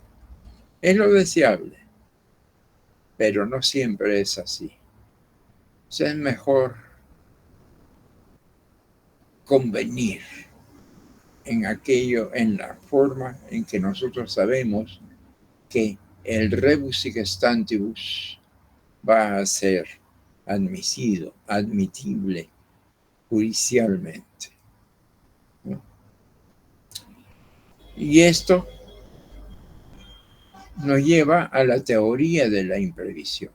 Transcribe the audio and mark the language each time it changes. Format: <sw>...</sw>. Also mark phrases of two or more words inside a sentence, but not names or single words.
<es>Es lo deseable, pero no siempre es así. O sea, es mejor convenir en aquello, en la forma en que nosotros sabemos que el</es> <la>rebus sic stantibus</la> <es>va a ser admitible judicialmente, ¿no? Y esto nos lleva a la teoría de la imprevisión.</es>